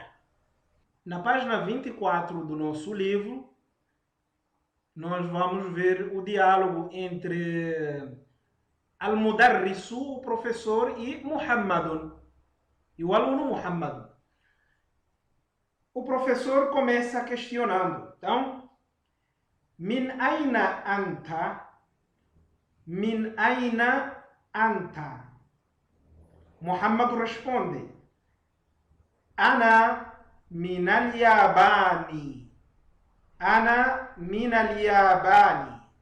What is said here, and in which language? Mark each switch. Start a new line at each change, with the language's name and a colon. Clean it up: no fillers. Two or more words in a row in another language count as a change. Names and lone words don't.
Portuguese: Na página 24 do nosso livro, nós vamos ver o diálogo entre Al-Mudarrisu, o professor, e Muhammadun, e o aluno Muhammad. O professor começa questionando. Então,
Arabic: من أين أنت? من أين أنت?
Portuguese: Muhammad responde,
Arabic: أنا من اليابان. أنا من اليابان.